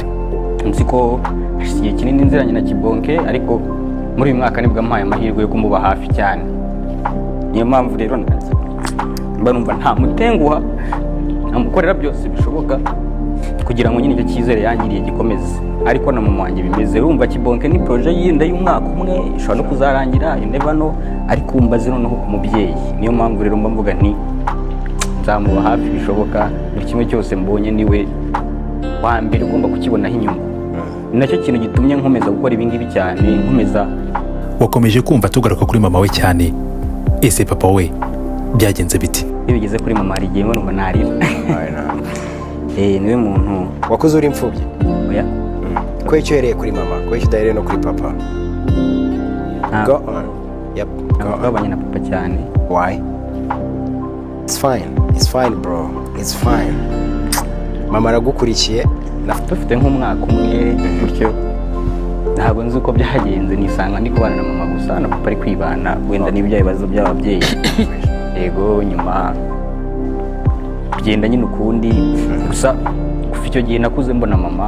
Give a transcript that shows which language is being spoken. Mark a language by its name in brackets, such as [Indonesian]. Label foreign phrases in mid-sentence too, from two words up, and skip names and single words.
[Kinyarwanda] Nzi ko hashize kinini nziranye na Kibonke, ariko muri uyu mwaka nibwo mpaye amahirwe yo kumuba hafi cyane. Niyo mpamvu rero mba numva nta mutenguha, namukorera byose bishoboka kugira ngo nyine icyo cyizere yangiriye gikomeze. Ariko na mama wanjye bimeze, urumva Kibonke ni projet yindi y'umwaka umwe, ishobora no kuzarangira, [English] you never know, [Kinyarwanda] ariko umbaze noneho ku mubyeyi. Niyo mpamvu rero mba mvuga nti nzamuba hafi bishoboka, buri kimwe cyose mbonye niwe wa mbere ugomba kukibonaho inyungu. Ni nacyo kintu gitumye nkomeza gukora ibi ngibi cyane, nkomeza. Wakomeje kumva tugaruka kuri mama we cyane, ese papa we byagenze biti? Iyo bigeze kuri mama hari igihe mbona narira. Niwe muntu wakuze uri imfubyi. Oya, ko icyo uhereye kuri mama, ko icyo udahereye no kuri papa? [English] Go on. Yep. [Kinyarwanda] Nabanye na papa cyane. [English] Why? It's fine bro, it's fine. [Kinyarwanda] Mama aragukurikiye, dufite nk'umwaka umwe bityo, ntabwo nzi uko byagenze, nisanga ndi kubana na mama gusa, na papa ari kwibana, wenda n'ibyo bibazo by'ababyeyi. Yego, nyuma bigenda nyine ukundi, gusa kuva icyo gihe nakuze mbona mama.